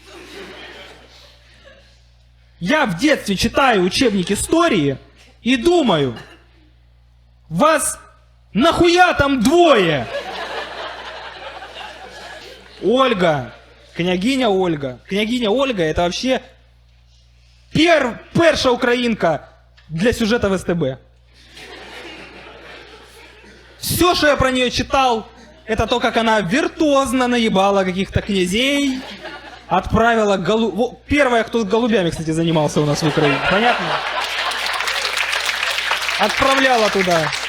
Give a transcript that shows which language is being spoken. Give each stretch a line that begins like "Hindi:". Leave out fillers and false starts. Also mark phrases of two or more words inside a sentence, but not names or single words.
Russian: Я в детстве читаю учебник истории и думаю, вас нахуя там двое? Ольга, Княгиня Ольга. Княгиня Ольга это вообще
Ukrainian: перша українка
Russian: для сюжета в СТБ. Все, что я про нее читал, это то, как она виртуозно наебала каких-то князей, отправила первая, кто с голубями, кстати, занимался у нас в Украине. Понятно? Отправляла туда.